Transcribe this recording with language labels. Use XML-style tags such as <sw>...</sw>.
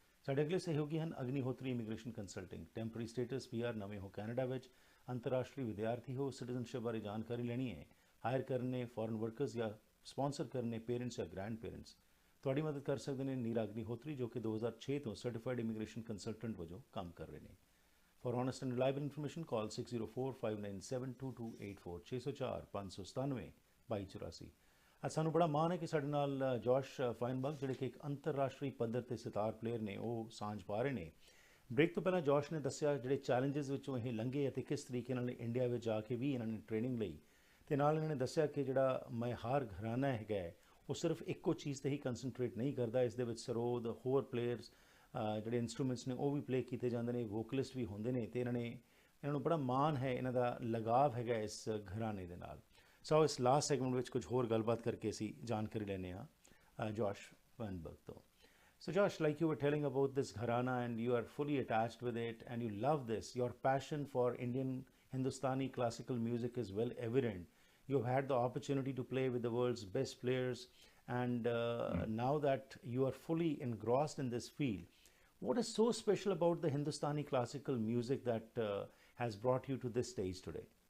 <pa>ਸਾਡੇ ਅਗਲੇ ਸਹਿਯੋਗੀ ਹਨ Agnihotri immigration consulting. Temporary status PR, ਨਵੇਂ ਹੋ ਕੈਨੇਡਾ ਵਿੱਚ, ਅੰਤਰਰਾਸ਼ਟਰੀ ਵਿਦਿਆਰਥੀ ਹੋ, ਸਿਟੀਜ਼ਨਸ਼ਿਪ ਬਾਰੇ ਜਾਣਕਾਰੀ ਲੈਣੀ ਹੈ, ਹਾਇਰ ਕਰਨੇ ਫੋਰਨ ਵਰਕਰਸ ਜਾਂ ਸਪਾਂਸਰ ਕਰਨੇ ਪੇਰੈਂਟਸ ਜਾਂ ਗ੍ਰੈਂਡ ਪੇਰੈਂਟਸ, ਤੁਹਾਡੀ ਮਦਦ ਕਰ ਸਕਦੇ ਨੇ ਨੀਰਾ ਅਗਨੀਹੋਤਰੀ, ਜੋ ਕਿ 2006 ਤੋਂ ਸਰਟੀਫਾਈਡ ਇਮੀਗ੍ਰੇਸ਼ਨ ਕੰਸਲਟੈਂਟ ਵਜੋਂ ਕੰਮ ਕਰ ਰਹੇ ਨੇ।</pa> <en>For honest and reliable information call 6045972284 604-597-2284।</en> <pa>ਅੱਜ ਸਾਨੂੰ ਬੜਾ ਮਾਣ ਹੈ ਕਿ ਸਾਡੇ ਨਾਲ ਜੋਸ਼ ਫਾਈਨਬਰਗ, ਜਿਹੜੇ ਕਿ ਇੱਕ ਅੰਤਰਰਾਸ਼ਟਰੀ ਪੱਧਰ ਤੇ ਸਿਤਾਰ ਪਲੇਅਰ ਨੇ, ਉਹ ਸਾਂਝ ਪਾ ਰਹੇ ਨੇ। ਬ੍ਰੇਕ ਤੋਂ ਪਹਿਲਾਂ ਜੋਸ਼ ਨੇ ਦੱਸਿਆ ਜਿਹੜੇ ਚੈਲੰਜਸ ਵਿੱਚੋਂ ਇਹ ਲੰਘੇ ਅਤੇ ਕਿਸ ਤਰੀਕੇ ਨਾਲ ਇੰਡੀਆ ਵਿੱਚ ਆ ਕੇ ਵੀ ਇਹਨਾਂ ਨੇ ਟ੍ਰੇਨਿੰਗ ਲਈ, ਅਤੇ ਨਾਲ ਇਹਨਾਂ ਨੇ ਦੱਸਿਆ ਕਿ ਜਿਹੜਾ ਮਹਾਰ ਘਰਾਨਾ ਹੈਗਾ ਹੈ ਉਹ ਸਿਰਫ ਇੱਕੋ ਚੀਜ਼ 'ਤੇ ਹੀ ਕੰਸਨਟਰੇਟ ਨਹੀਂ ਕਰਦਾ। ਇਸ ਦੇ ਵਿੱਚ ਸਰੋਦ, ਹੋਰ ਪਲੇਅਰਸ, ਜਿਹੜੇ ਇੰਸਟਰੂਮੈਂਟਸ ਨੇ ਉਹ ਵੀ ਪਲੇ ਕੀਤੇ ਜਾਂਦੇ ਨੇ, ਵੋਕਲਿਸਟ ਵੀ ਹੁੰਦੇ ਨੇ, ਅਤੇ ਇਹਨਾਂ ਨੂੰ ਬੜਾ ਮਾਣ ਹੈ, ਇਹਨਾਂ ਦਾ ਲਗਾਵ ਹੈਗਾ ਇਸ ਘਰਾਨੇ ਦੇ ਨਾਲ। ਸੋ ਇਸ ਲਾਸਟ ਸੈਗਮੈਂਟ ਵਿੱਚ ਕੁਝ ਹੋਰ ਗੱਲਬਾਤ ਕਰਕੇ ਅਸੀਂ ਜਾਣਕਾਰੀ ਲੈਂਦੇ ਹਾਂ ਜੋਸ਼ ਫਾਈਨਬਰਗ ਤੋਂ।</pa> <en>So Josh, like you were telling about this gharana and you are fully attached with it and you love this, your passion for Indian Hindustani classical music is well evident. You've had the opportunity to play with the world's best players, and now that you are fully engrossed in this field, what is so special about the Hindustani classical music that has brought you to this stage today?</en>